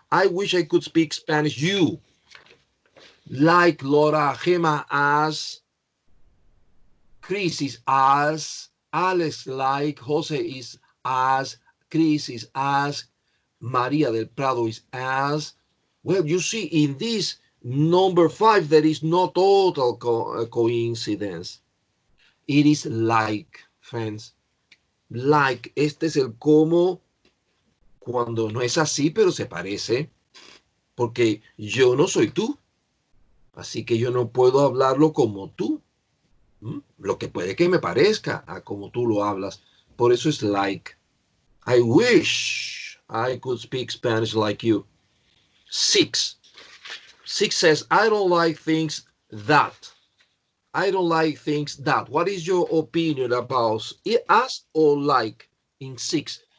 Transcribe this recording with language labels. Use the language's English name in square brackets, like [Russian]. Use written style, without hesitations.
[English] I wish I could speak Spanish. You, like Laura, Gemma as, Chris is as, Alex like, Jose is as, Chris is as, Maria del Prado is as. Well, you see, in this number 5, there is no total coincidence. It is like, friends. [Spanish] Like, este es el cómo cuando no es así, pero se parece. Porque yo no soy tú. Así que yo no puedo hablarlo como tú. Lo que puede que me parezca a como tú lo hablas. Por eso es like. [English] I wish I could speak Spanish like you. 6. 6 says, I don't like things that. I don't like things that. What is your opinion about us or like in 6?